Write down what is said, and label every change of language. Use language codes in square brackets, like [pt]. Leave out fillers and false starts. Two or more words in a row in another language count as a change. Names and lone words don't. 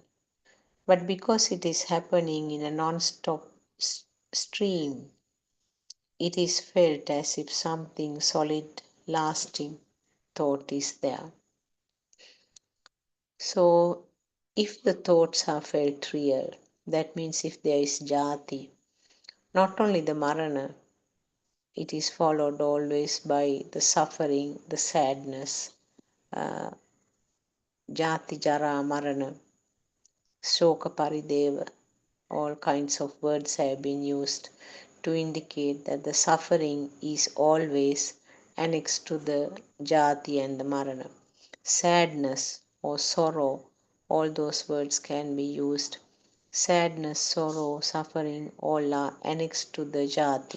[en] But because it is happening in a non-stop stream, it is felt as if something solid, lasting thought is there. So, if the thoughts are felt real, that means if there is jati, not only the marana, it is followed always by the suffering, the sadness, [pi] uh, jati, jara, marana, shoka, parideva, [en] all kinds of words have been used to indicate that the suffering is always annexed to the jati and the marana. Sadness or sorrow, all those words can be used. Sadness, sorrow, suffering, all are annexed to the jati.